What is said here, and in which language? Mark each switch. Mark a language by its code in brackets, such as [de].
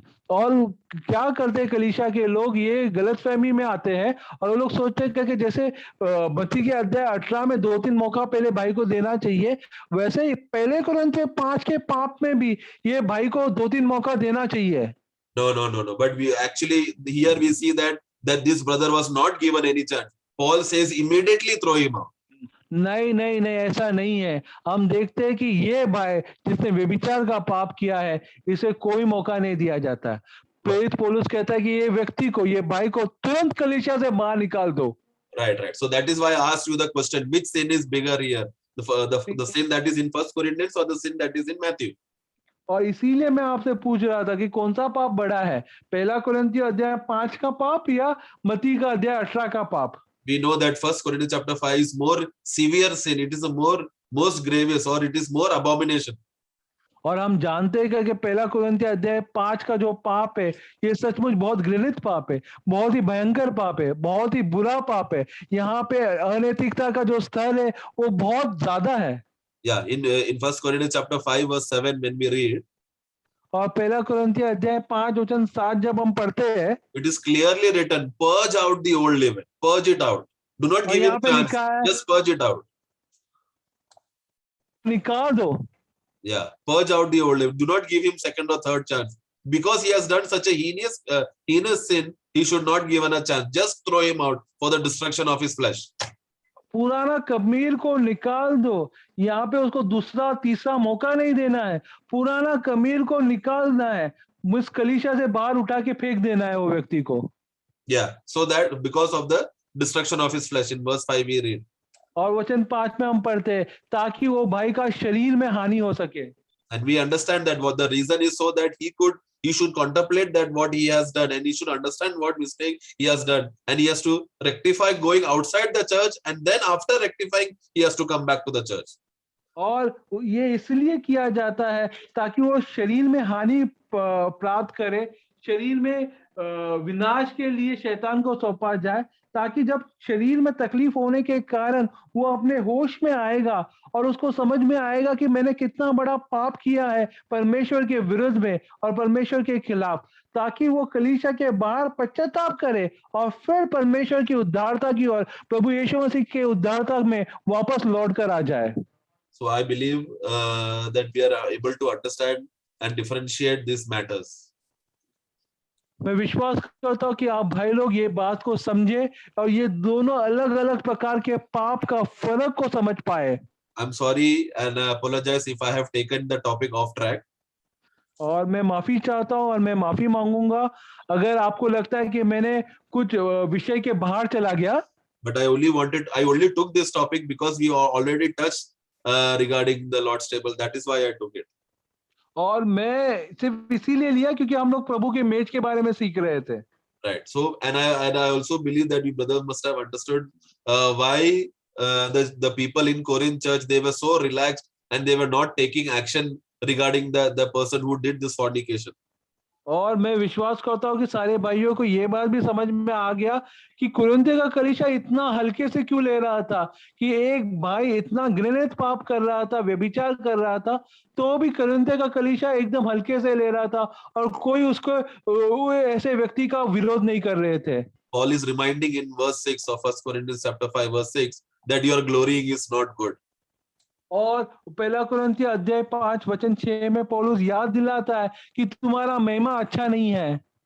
[hi] और क्या करते हैं कलीसिया के लोग, ये गलतफहमी में आते हैं और वो लोग सोचते हैं कि जैसे मत्ती के अध्याय 18 में 2-3 मौका पहले भाई को देना चाहिए, वैसे ही पहले कुरिन्थियों 5 के पाप में भी ये भाई को 2-3 मौका देना चाहिए। [en] No. But we actually here we see that this brother was not given any chance. Paul says immediately throw him out. [hi] नहीं, ऐसा नहीं है। हम देखते हैं कि ये भाई जिसने व्यभिचार का पाप किया है, इसे कोई मौका नहीं दिया जाता। प्रेरित पौलुस कहता है कि ये व्यक्ति को, ये भाई को तुरंत कलीसिया से बाहर निकाल दो। [en] Right. So that is why I asked you the question, which sin is bigger here? The sin that is in First Corinthians or the sin that is in Matthew? [hi] और इसीलिए मैं आपसे पूछ रहा था कि कौन सा पाप बड़ा है, पहला कुरिन्थियों अध्याय 5 का पाप या मत्ती का अध्याय 18 का पाप? [en] We know that First Corinthians chapter 5 is more severe sin. It is a most grievous, or it is more abomination. [hi] और हम जानते हैं कि पहला कुरिन्थियों अध्याय 5 का जो पाप है, ये सचमुच बहुत घृणित पाप है, बहुत ही भयंकर पाप है, बहुत ही बुरा पाप है। यहाँ पे अनैतिकता का जो स्तर है वो बहुत ज्यादा है। [en] Yeah, in First Corinthians chapter 5 verse 7 when we read, [hi] और पहला कुरिन्थियों अध्याय 5 वचन 7 जब हम पढ़ते हैं, [en] it is clearly written, purge out the old leaven, purge it out. Do not give him chance, just purge it out. [hi] निकाल दो। [en] Yeah, purge out the old leaven. Do not give him second or third chance. Because he has done such a heinous sin, he should not given a chance. Just throw him out for the destruction of his flesh. [hi] पुराना कमीर को निकाल दो, यहाँ पे उसको दूसरा तीसरा मौका नहीं देना है, पुराना कमीर को निकालना है, उस कलीसिया से बाहर उठा के फेंक देना है वो व्यक्ति को। [en] Yeah, so that because of the destruction of his flesh, in verse 5 we read. [hi] और वचन 5 में हम पढ़ते हैं ताकि वो भाई का शरीर में हानि हो सके। [en] And we understand that what the reason is so that he should contemplate that what he has done, and he should understand what mistake he has done, and he has to rectify going outside the church, and then after rectifying he has to come back to the church. [hi] और ये इसलिए किया जाता है ताकि वो शरीर में हानि प्राप्त करे, शरीर में विनाश के लिए शैतान को सौंपा जाए, ताकि जब शरीर में तकलीफ होने के कारण वो अपने होश में आएगा और उसको समझ में आएगा कि मैंने कितना बड़ा पाप किया है परमेश्वर के विरुद्ध में और परमेश्वर के खिलाफ, ताकि वो कलीसिया के बाहर पश्चाताप करे और फिर परमेश्वर की उद्धारता की और प्रभु यीशु मसीह के उद्धारता में वापस लौट कर आ जाए। [en] So I believe that we are able to understand and differentiate these matters. [hi] मैं विश्वास करता हूँ कि आप भाई लोग ये बात को समझे और ये दोनों अलग अलग प्रकार के पाप का फर्क को समझ पाए। [en] I'm sorry and I apologize if I have taken the topic off track. [hi] और मैं माफी चाहता हूँ और मैं माफी मांगूंगा अगर आपको लगता है कि मैंने कुछ विषय के बाहर चला गया। [en] But I only took this topic because we already touched regarding the Lord's table. That is why I took it. [hi] और मैं सिर्फ इसीलिए लिया क्योंकि हम लोग प्रभु के मेज के बारे में सीख रहे थे। [en] Right. So and I also believe that we brothers must have understood why the people in Corinth church, they were so relaxed and they were not taking action regarding the person who did this fornication. [hi] और मैं विश्वास करता हूँ कि सारे भाइयों को ये बात भी समझ में आ गया कि कुरिन्थ का कलीसिया इतना हल्के से क्यों ले रहा था, कि एक भाई इतना घृणित पाप कर रहा था, व्यभिचार कर रहा था, तो भी कुरिन्थ का कलीसिया एकदम हल्के से ले रहा था और कोई उसको वो ऐसे व्यक्ति का विरोध नहीं कर रहे थे। [en] Paul is reminding in verse 6 of 1 Corinthians chapter 5 verse 6 that your glorying is not good. [hi] और पहला कुरिन्थियों अध्याय 5 वचन 6 में पौलुस याद दिलाता है कि तुम्हारा महिमा अच्छा नहीं है।